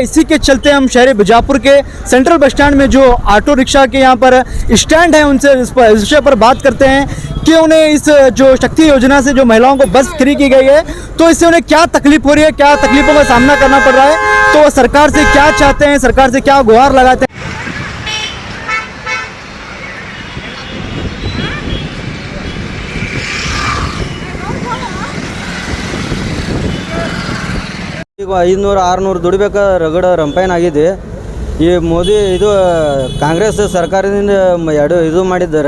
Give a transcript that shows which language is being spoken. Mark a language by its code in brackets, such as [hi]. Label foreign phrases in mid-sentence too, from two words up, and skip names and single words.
[hi] इसी के चलते हम शहर बीजापुर के [en] central bus stand [hi] में जो [en] auto rickshaw [hi] के यहाँ पर स्टैंड है उनसे इस विषय पर बात करते हैं कि उन्हें इस जो शक्ति योजना से जो महिलाओं को बस फ्री की गई है तो इससे उन्हें क्या तकलीफ हो रही है, क्या तकलीफों का सामना करना पड़ रहा है, तो वो सरकार से क्या चाहते हैं, सरकार से क्या गुहार लगाते हैं। [kn] ಈಗ 500-600 ದುಡಿಬೇಕ ರಗಡ ರಂಪಾಯನ್ ಆಗಿದೆ. ಈ ಮೋದಿ ಇದು ಕಾಂಗ್ರೆಸ್ ಸರ್ಕಾರದಿಂದ ಇದು ಮಾಡಿದ್ದಾರೆ.